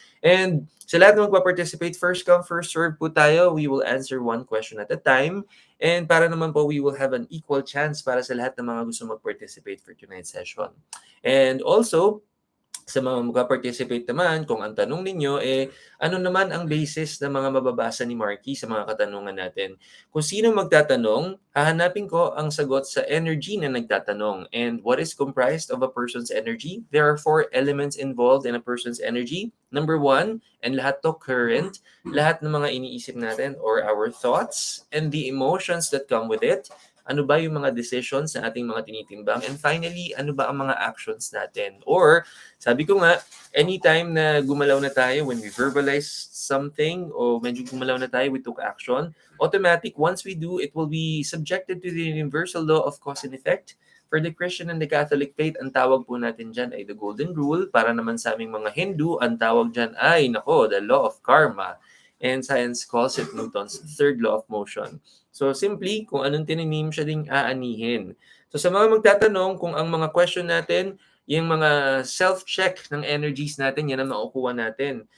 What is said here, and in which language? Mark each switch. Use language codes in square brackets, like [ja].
[tl] And sa lahat ng magpa-participate, [en] first come, first serve [tl] po tayo. [en] We will answer one question at a time. And para naman po, we will have an equal chance [tl] para sa lahat ng mga gusto mag-participate for [en] tonight's session. [tl] And also, sa mga mag-participate naman, kung ang tanong ninyo, ano naman ang basis ng mga mababasa ni Marky sa mga katanungan natin? Kung sino magtatanong, hahanapin ko ang sagot sa energy na nagtatanong. [en] And what is comprised of a person's energy? There are 4 elements involved in a person's energy. Number 1, and lahat to current, [tl] lahat ng mga iniisip natin [en] or our thoughts and the emotions that come with it. [tl] Ano ba yung mga decisions na ating mga tinitimbang? [en] And finally, [tl] ano ba ang mga actions natin? Or, sabi ko nga, anytime na gumalaw na tayo, [en] when we verbalize something, o medyo gumalaw na tayo, we took action, automatic, once we do, it will be subjected to the universal law of cause and effect. For the Christian and the Catholic faith, [tl] ang tawag po natin dyan ay [en] the Golden Rule. [tl] Para naman sa aming mga Hindu, ang tawag dyan ay, [en] the law of karma. And science calls it Newton's third law of motion. [tl] So simply, kung anong tininim siya ding aanihin. So sa mga magtatanong, kung ang mga question natin, yung mga self-check ng energies natin, yan ang makukuha natin.